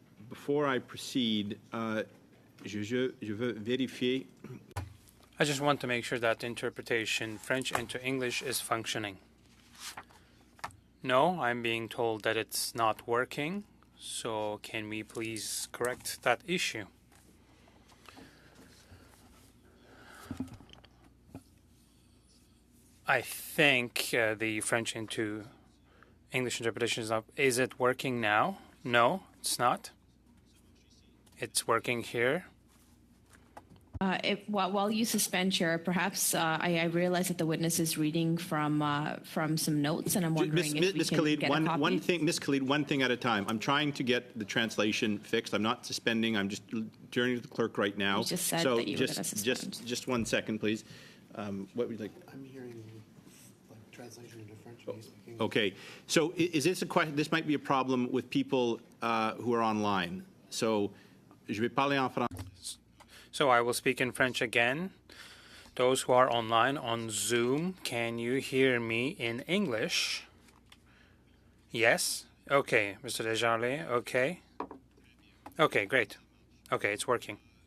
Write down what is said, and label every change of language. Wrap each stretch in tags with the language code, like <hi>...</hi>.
<en>Before I proceed,</en> <fr>je veux vérifier.</fr> <en>I just want to make sure that interpretation French into English is functioning. No, I'm being told that it's not working, so can we please correct that issue? I think the French into English interpretation is up. Is it working now? No, it's not. It's working here. While you suspend, Chair, perhaps I realize that the witness is reading from some notes, and I'm wondering if we can get a copy. Ms. Khalid, one thing at a time. I'm trying to get the translation fixed. I'm not suspending. I'm just turning to the clerk right now. You just said that you were going to suspend. Just 1 second, please. What would you like? I'm hearing translation into French. When you speak English. Okay. So is this a question? This might be a problem with people who are online.</en> <fr>So je vais parler en français.</fr> <en>So I will speak in French again. Those who are online on Zoom, can you hear me in English? Yes? Okay, Mr. Desjardins, okay. Okay, great. Okay, it's working.</en>